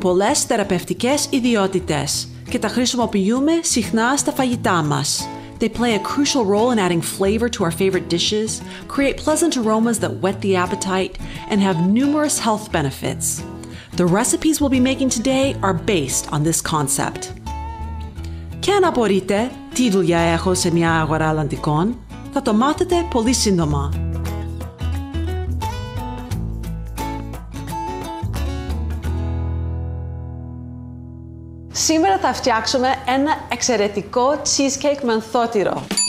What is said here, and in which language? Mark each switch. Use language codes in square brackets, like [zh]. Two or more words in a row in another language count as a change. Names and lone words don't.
[el] πολλές θεραπευτικές ιδιότητες και τα χρησιμοποιούμε συχνά στα φαγητά μας. [en] They play a crucial role in adding flavor to our favorite dishes, create pleasant aromas that whet the appetite, and have numerous health benefits. The recipes we'll be making today are based on this concept. [el] Και αν απορείτε τι δουλειά έχω σε μια αγορά Αλλαντικών, θα το μάθετε πολύ σύντομα. Σήμερα θα φτιάξουμε ένα εξαιρετικό cheesecake με ανθότυρο.